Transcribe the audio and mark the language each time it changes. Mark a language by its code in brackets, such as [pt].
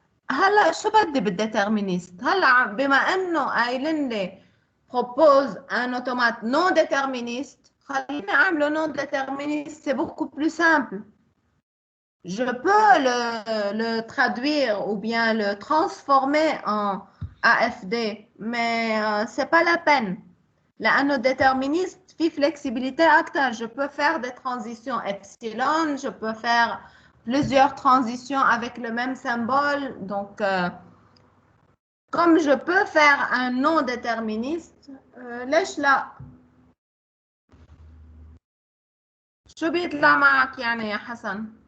[ar] هلا شو بدي بالديترمينيست؟ هلا بما انه قايلين لي [fr] propose un automate non déterministe, [ar] خليني اعمله [fr] non déterministe, c'est beaucoup plus simple. Je peux le traduire ou bien le transformer en AFD, mais c'est pas la peine. [ar] لأنه déterministe في flexibilité أكتر. [fr] Je peux faire des transitions epsilon, je peux faire plusieurs transitions avec le même symbole. Donc, comme je peux faire un non déterministe, [ar] ليش لا؟ شو بيطلع معك يعني يا حسن؟